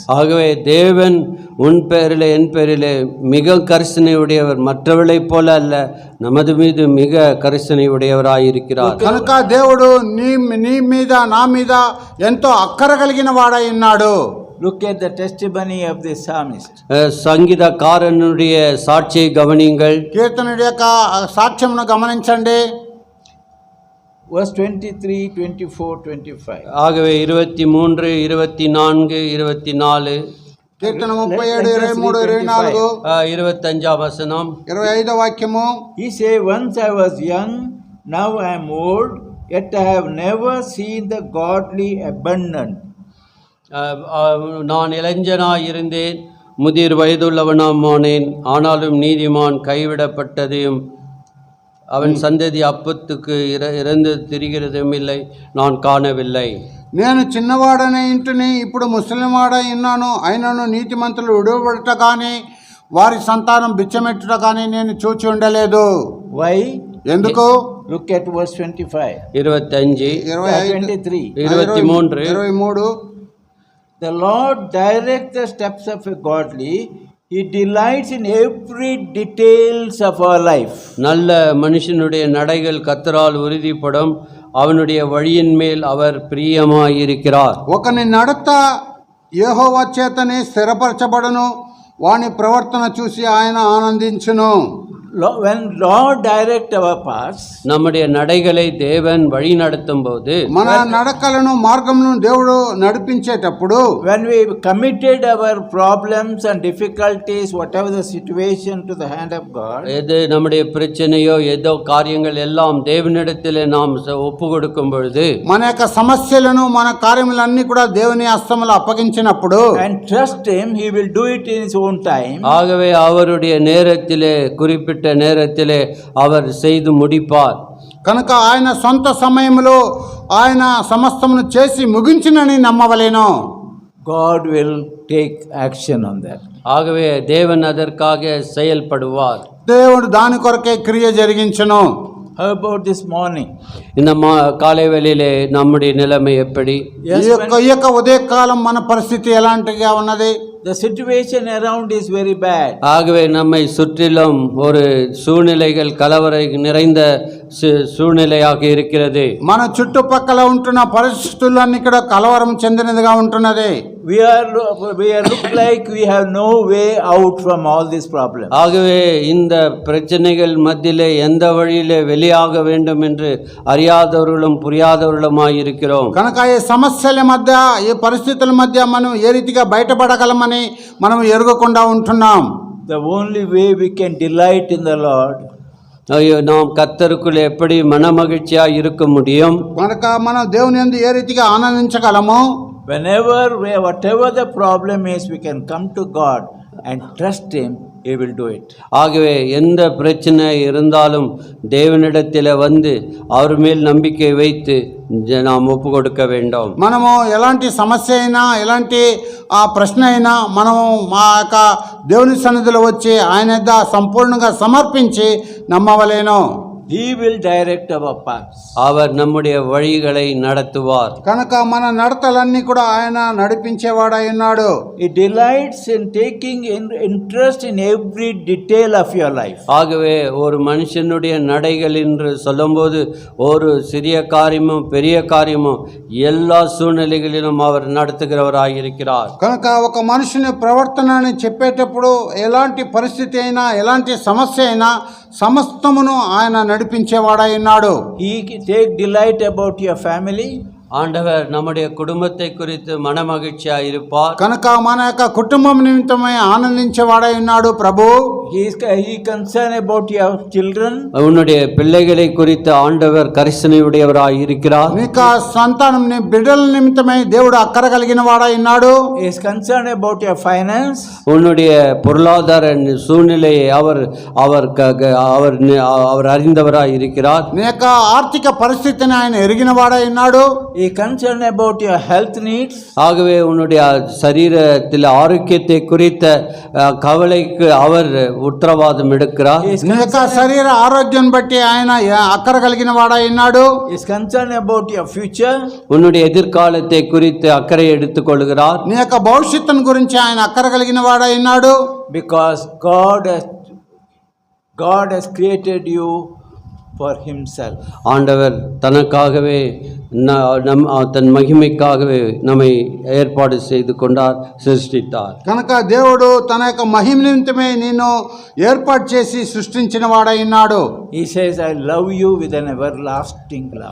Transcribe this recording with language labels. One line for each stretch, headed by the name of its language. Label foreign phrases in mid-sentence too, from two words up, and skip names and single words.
Tamil: ஆகவே தேவன் உன் பேரிலே என் பேரிலே மிக கரிசனை உடையவர், மற்றவர்களைப் போல அல்ல, நமது மீது மிக கரிசனை உடையவராயிருக்கிறார்.
Telugu: కనుక దేవుడు నీ మీద నా మీద ఎంతో అక్కర కలిగిన వాడై ఉన్నాడు.
English: Look at the testimony of this psalmist.
Tamil: சங்கீதக்காரனுடைய சாட்சியை கவனியுங்கள்.
Telugu: కీర్తనుడి యొక్క సాక్ష్యమును గమనించండి.
English: Verse 23, 24, 25.
Tamil: ஆகவே 23, 24, 24,
Telugu: కీర్తన 37, 23, 24, 25వ వచనం, 25వ వాక్యము.
English: He say, once I was young, now I am old, yet I have never seen the godly abandoned.
Tamil: நான் இளைஞனாய் இருந்தேன், முதிர் வயதுள்ளவனானேன், ஆனாலும் நீதிமான் கைவிடப்பட்டதையும் அவன் சந்ததி அப்பத்துக்கு இறந்து திரிகிறதும் இல்லை, நான் காணவில்லை.
Telugu: నేను చిన్నవాడనే ఇంటిని, ఇప్పుడు ముసలివాడై ఉన్నాను, అయినను నీతిమంతులు విడువబడట కానీ వారి సంతానం బిచ్చమెట్టుట కానీ నేను చూచి ఉండలేదు.
English: Why?
Telugu: ఎందుకు?
English: Look at verse 25. 25, 23. 23. The Lord directs the steps of a godly. He delights in every details of our life.
Tamil: நல்ல மனுஷனுடைய நடைகள் கர்த்தரால் உறுதிப்படும், அவனுடைய வழியின் மேல் அவர் பிரியமாயிருக்கிறார்.
Telugu: ఒకని నడత యెహోవా చేతనే స్థిరపరచబడును, వాని ప్రవర్తన చూసి ఆయన ఆనందించును.
English: When Lord direct our paths,
Tamil: நம்முடைய நடைகளை தேவன் வழி நடத்தும் போது,
Telugu: మన నడకలను మార్గములను దేవుడు నడిపించేటప్పుడు,
English: when we committed our problems and difficulties, whatever the situation, to the hand of God,
Tamil: எது நம்முடைய பிரச்சனையோ ஏதோ காரியங்கள் எல்லாம் தேவனிடத்திலே நாம் ஒப்பு கொடுக்கும் பொழுது,
Telugu: మన యొక్క సమస్యలను మన కార్యములన్నీ కూడా దేవుని హస్తములో అప్పగించినప్పుడు,
English: and trust him, he will do it in his own time.
Tamil: ஆகவே அவருடைய நேரத்திலே, குறிப்பிட்ட நேரத்திலே அவர் செய்து முடிப்பார்.
Telugu: కనుక ఆయన సొంత సమయంలో ఆయన సమస్తమును చేసి ముగించినని నమ్మవలెను.
English: God will take action on that.
Tamil: ஆகவே தேவன் அதற்காக செயல்படுவார்.
Telugu: దేవుడు దాని కొరకే క్రియ జరిగించును.
English: How about this morning?
Tamil: இந்த காலை வேளையிலே நம்முடைய நிலைமை எப்படி?
English: Yes,
Telugu: ఈ యొక్క ఉదయకాలం మన పరిస్థితి ఎలాంటిగా ఉన్నది?
English: the situation around is very bad.
Tamil: ஆகவே நம்மை சுற்றிலும் ஒரு சூழ்நிலைகள் கலவரை நிறைந்த சூழ்நிலையாக இருக்கிறது.
Telugu: మన చుట్టుపక్కల ఉంటున్న పరిస్థితులన్నీ కూడా కలవరం చెందినదిగా ఉంటున్నది.
English: We are look like we have no way out from all these problems.
Tamil: ஆகவே இந்த பிரச்சனைகள் மத்தியிலே எந்த வழியிலே வெளியாக வேண்டும் என்று அறியாதவர்களும் புரியாதவர்களுமாய் இருக்கிறோம்.
Telugu: కనుక ఈ సమస్యల మధ్య ఈ పరిస్థితుల మధ్య మనం ఏ రీతిగా బయటపడగలమని మనం ఎరుగకుండా ఉంటున్నాం.
English: The only way we can delight in the Lord,
Tamil: ஐயோ, நாம் கர்த்தருக்குள் எப்படி மனமகிழ்ச்சியாக இருக்க முடியும்?
Telugu: కనుక మనం దేవుని యందు ఏ రీతిగా ఆనందించగలము?
English: whatever the problem is, we can come to God and trust Him. He will do it.
Tamil: ஆகவே எந்த பிரச்சனை இருந்தாலும் தேவனிடத்தில் வந்து அவர் மேல் நம்பிக்கை வைத்து நாம் ஒப்பு கொடுக்க வேண்டும்.
Telugu: మనము ఎలాంటి సమస్య అయినా ఎలాంటి ప్రశ్న అయినా మనము మా యొక్క దేవుని సన్నిధిలో వచ్చి ఆయన యొద్ద సంపూర్ణంగా సమర్పించి నమ్మవలేను.
English: He will direct our paths.
Tamil: அவர் நம்முடைய வழிகளை நடத்துவார்.
Telugu: కనుక మన నడతలన్నీ కూడా ఆయన నడిపించేవాడై ఉన్నాడు.
English: He delights in taking interest in every detail of your life.
Tamil: ஆகவே ஒரு மனுஷனுடைய நடைகள் என்று சொல்லும்போது ஒரு சிறிய காரியமும் பெரிய காரியமும் எல்லா சூழ்நிலைகளிலும் அவர் நடத்துகிறவராக இருக்கிறார்.
Telugu: కనుక ఒక మనుషుని ప్రవర్తనని చెప్పేటప్పుడు ఎలాంటి పరిస్థితి అయినా ఎలాంటి సమస్య అయినా సమస్తమును ఆయన నడిపించేవాడై ఉన్నాడు.
English: He take delight about your family.
Tamil: ஆண்டவர் நம்முடைய குடும்பத்தை குறித்து மனமகிழ்ச்சியாக இருப்பார்.
Telugu: కనుక మన యొక్క కుటుంబం నిమిత్తమై ఆనందించేవాడై ఉన్నాడు ప్రభు.
English: He concerned about your children.
Tamil: உன்னுடைய பிள்ளைகளை குறித்து ஆண்டவர் கரிசனையுடையவராய் இருக்கிறார்.
Telugu: నీకు సంతానం నీ బిడ్డల నిమిత్తమై దేవుడు అక్కర కలిగిన వాడై ఉన్నాడు.
English: He is concerned about your finance.
Tamil: உன்னுடைய பொருளாதார சூழ்நிலையை அவர் அறிந்தவராய் இருக்கிறார்.
Telugu: నీ యొక్క ఆర్థిక పరిస్థితిని ఆయన ఎరిగిన వాడై ఉన్నాడు.
English: He is concerned about your health needs.
Tamil: ஆகவே உன்னுடைய சரீரத்தில் ஆரோக்கியத்தை குறித்த கவலைக்கு அவர் உத்தரவாதம் எடுக்கிறார்.
Telugu: నీ యొక్క శరీర ఆరోగ్యం బట్టి ఆయన అక్కర కలిగిన వాడై ఉన్నాడు.
English: He is concerned about your future.
Tamil: உன்னுடைய எதிர்காலத்தை குறித்து அக்கறை எடுத்துக் கொள்கிறார்.
Telugu: నీ యొక్క భవిష్యత్తును గురించి ఆయన అక్కర కలిగిన వాడై ఉన్నాడు.
English: Because God has created you for Himself.
Tamil: ஆண்டவர் தனக்காகவே தன் மகிமைக்காகவே நம்மை ஏற்பாடு செய்து கொண்டார், சிருஷ்டித்தார்.
Telugu: కనుక దేవుడు తన యొక్క మహిమ నిమిత్తమే నిన్ను ఏర్పాటు చేసి సృష్టించిన వాడై ఉన్నాడు.
English: He says, I love you with an everlasting love.